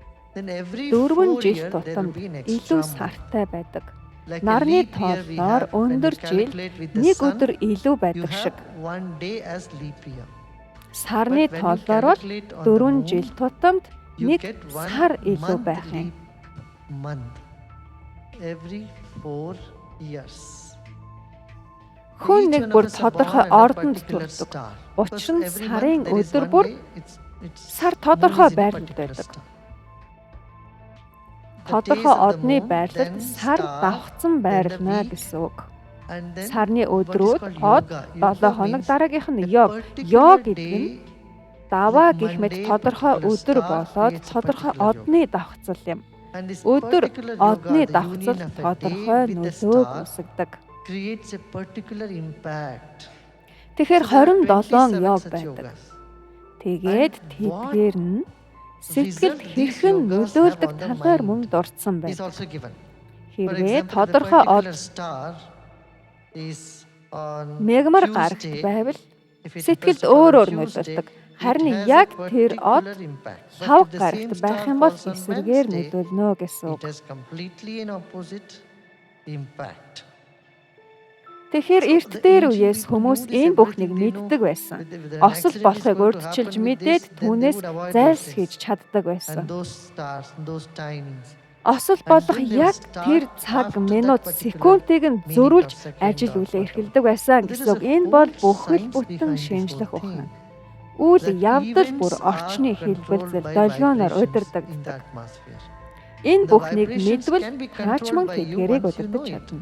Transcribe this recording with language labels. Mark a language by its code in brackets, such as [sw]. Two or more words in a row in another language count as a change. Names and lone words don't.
[en] Then every 4 [mn] 4 жил [en] year there will [mn] тутамд [en] be an [mn] илүү [en] extra month. [mn] сартай байдаг. [en] Like a [mn] Нарны [en] leap year we [mn] тооллоор [en] have, when we [mn] өндөр жил [en] calculate with the [mn] нэг [en] sun, [mn] өдөр илүү [en] you [mn] байдаг шиг. [en] have one day as leap year. [mn] Сарны [en] But when you [mn] тооллоор бол [en] calculate on the [mn] 4 [en] moon, [mn] жил тутамд [en] you [mn] нэг [en] get one [mn] сар илүү [en] month [mn] байх юм. [en] leap month every 4 years. [mn] Хүн [en] Each [mn] нэг [en] one [mn] бүр [en] of us are [mn] тодорхой [en] born at a [mn] ордонд [en] particular [mn] төрдөг. [en] star. [mn] Учир нь [en] Because every [mn] сарын [en] month there is [mn] өдөр [en] one [mn] бүр [en] day, it's [mn] сар [en] moon [mn] тодорхой [en] is in a [mn] байрлалд [en] particular [mn] байдаг. [en] star. The [mn] Тодорхой [en] days of the [mn] одны [en] moon, [mn] байрлалд [en] then [mn] сар [en] star, [mn] давхцан [en] then the [mn] байрлана [en] week, [mn] гэсэн үг. [en] and then [mn] Сарны [en] what is [mn] өдрүүд [en] called [mn] од [en] yoga. [mn] 7 [en] Yoga [mn] хоног, [en] means [mn] дараагийнх нь [en] a [mn] йог. [en] particular [mn] Йог гэдэг нь [en] day, [mn] даваа [en] like [mn] гэх мэт [en] Monday, [mn] тодорхой [en] particular [mn] өдөр [en] star [mn] болоод [en] creates a [mn] тодорхой [en] particular yoga. [mn] одны давхцал юм. [en] and this [mn] Өдөр [en] particular yoga, [mn] одны [en] the [mn] давхцал [en] union of a day [mn] тодорхой [en] with the [mn] нөлөөг [en] star, [mn] үүсгэдэг. [en] creates a particular impact. [mn] Тэгэхээр [en] So there are 27 [mn] 27 йог [en] such [mn] байдаг. [en] yogas. [mn] Тэгээд [en] And [mn] тэдгээр нь сэтгэлд [en] result these [mn] хэрхэн [en] yogas [mn] нөлөөлдөг [en] have on the [mn] талаар [en] mind [mn] мөн дурдсан [en] is [mn] байдаг. [en] also given. For [mn] Хэрвээ [en] example, if a [mn] тодорхой од [en] particular star is on [mn] мегмар гарагт [en] Tuesday, [mn] байвал [en] if it [mn] сэтгэлд [en] happens to fall on [mn] өөрөөр [en] Tuesday, [mn] нөлөөлдөг. [en] it [mn] Харин [en] has a [mn] яг тэр од [en] particular impact. But [mn] лав [en] if the [mn] гарагт [en] same [mn] байх [en] star [mn] юм бол [en] falls on [mn] эсрэгээр [en] Wednesday, [mn] нөлөөлнө гэсэн үг. [en] it has completely an opposite impact. [mn] Тэгэхээр эрт дээр үеэс хүмүүс энэ бүхнийг мэддэг байсан. Осол болохыг урьдчилж мэдээд түүнээс зайлсхийж чаддаг [en] And [mn] байсан. [en] those stars, those timings. [mn] Осол болох яг тэр цаг, минут, секундыг нь зөрүүлж ажил үйлээ эрхэлдэг байсан гэсэн үг. Энэ бол бүхэл бүтэн шинжлэх ухаан. Үйл явдал бүр орчны хэлбэлзэл долгионоор удирдагддаг. Энэ бүхнийг мэдвэл хаач мөн тэдгэрийг удирдах чадна.